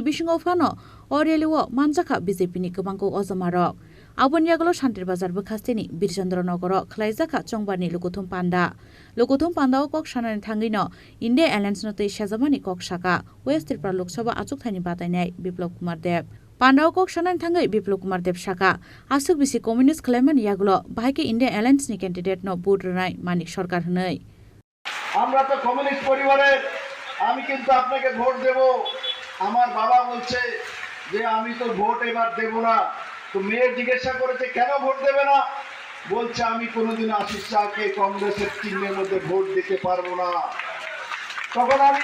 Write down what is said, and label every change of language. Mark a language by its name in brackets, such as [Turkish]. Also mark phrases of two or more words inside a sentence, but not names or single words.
[Kok Borok] bisingo phano o rally wo manjaka BJP ni kobangko ojamarok aboniagolo Santir Bazar Bekhastini Birchandranagor khlaijaka Chongbani lukuthum panda o kok sanani thangino India Alliance no tui sajamani kok saka West Tripura Lok Sabha achuk thani batainai Biplab Kumar Dev Pandao kok sanan thangai Biplab Kumar Dev saka asuk bisi communist claimant yagulo bahake India Alliance ni candidate no vote nai Manik Sarkar hnai [Bangla] আমরা তো কমিউনিস্ট পরিবারের আমি কিন্তু আপনাকে ভোট দেব আমার বাবা বলছে যে আমি তো ভোট এবার দেব না তো মেয়ে জিজ্ঞাসা করেছে কেন ভোট দেবে না বলছে আমি কোনোদিন আশিস শাহকে কংগ্রেসের চিহ্নের মধ্যে ভোট দিতে পারবো না তখন আমি